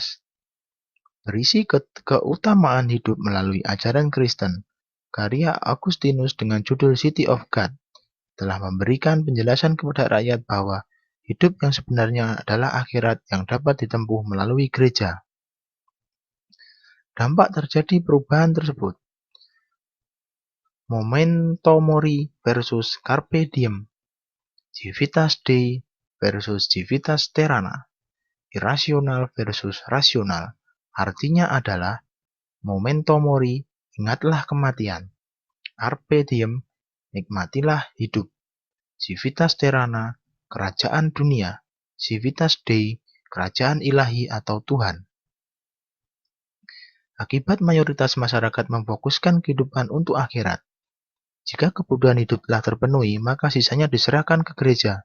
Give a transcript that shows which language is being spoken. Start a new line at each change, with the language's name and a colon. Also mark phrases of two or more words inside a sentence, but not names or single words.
Indonesian: Berisi keutamaan hidup melalui ajaran Kristen. Karya Augustinus dengan judul City of God telah memberikan penjelasan kepada rakyat bahwa hidup yang sebenarnya adalah akhirat yang dapat ditempuh melalui gereja. Dampak terjadi perubahan tersebut.
Latin: Memento mori versus carpe diem. Civitas Dei versus Civitas Terrana.
Indonesian: Irasional versus rasional. Artinya adalah
Latin: memento mori,
Indonesian: ingatlah kematian.
Latin: Carpe diem,
Indonesian: nikmatilah hidup.
Latin: Civitas Terrana,
Indonesian: kerajaan dunia.
Latin: Civitas Dei,
Indonesian: kerajaan ilahi atau Tuhan. Akibat mayoritas masyarakat memfokuskan kehidupan untuk akhirat. Jika kebutuhan hidup telah terpenuhi, maka sisanya diserahkan ke gereja.